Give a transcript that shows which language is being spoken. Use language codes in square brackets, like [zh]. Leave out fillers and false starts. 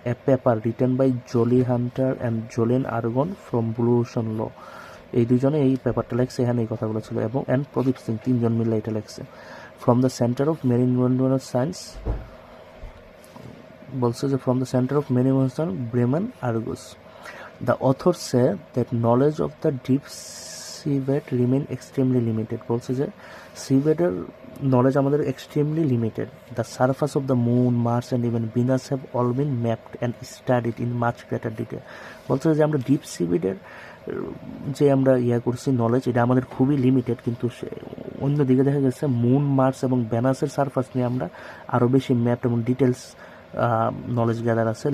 [en] a paper written by Jolie Hunter and Jolene Argon from Blue Ocean Law, [bn] এই দুজনে এই পেপারটা লেখছে, এখানে এই কথাগুলো ছিল, এবং অ্যান্ড প্রদীপ সিং, তিনজন মিলে এটা লেখছে। [en] from the centre of marine science [bn] বলছে যে [en] From the centre of marine Bremen Argus. The authors say that knowledge of the deep seabed remain extremely limited. [bn] বলছে যে সিবেডের নলেজ আমাদের extremely limited. [en] The surface of the moon, Mars and even Venus have all been mapped and studied in much greater detail. [bn] বলছে যে আমরা deep সিবেডের যে আমরা করছি knowledge, এটা আমাদের খুবই লিমিটেড, কিন্তু অন্যদিকে দেখা গেছে মুন, মার্স এবং ভেনাসের সারফেস নিয়ে আমরা আরও বেশি ম্যাপ এবং ডিটেলস [en] knowledge gather [bn] আছে।